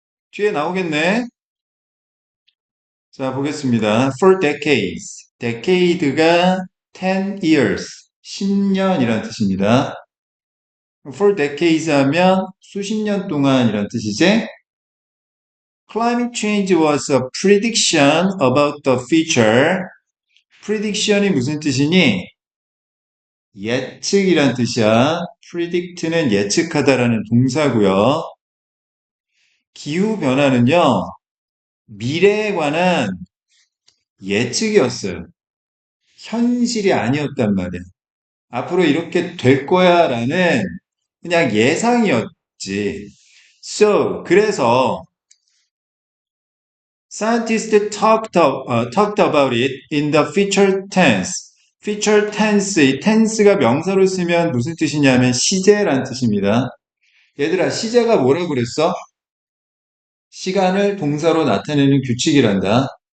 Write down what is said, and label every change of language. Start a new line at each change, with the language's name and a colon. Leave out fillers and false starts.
Korean: 뒤에 나오겠네. 자, 보겠습니다.
English: For decades.
Korean: decade가 10 years, 10년이란 뜻입니다.
English: For decades
Korean: 하면 수십 년 동안이란 뜻이지.
English: Climate change was a prediction about the future.
Korean: prediction이 무슨 뜻이니? 예측이란 뜻이야. predict는 예측하다라는 동사고요. 기후변화는요, 미래에 관한 예측이었어요. 현실이 아니었단 말이야. 앞으로 이렇게 될 거야 라는 그냥 예상이었지. 그래서
English: scientists talked about it in the future tense.
Korean: future tense, 이 tense가 명사로 쓰면 무슨 뜻이냐면 시제란 뜻입니다. 얘들아, 시제가 뭐라고 그랬어? 시간을 동사로 나타내는 규칙이란다.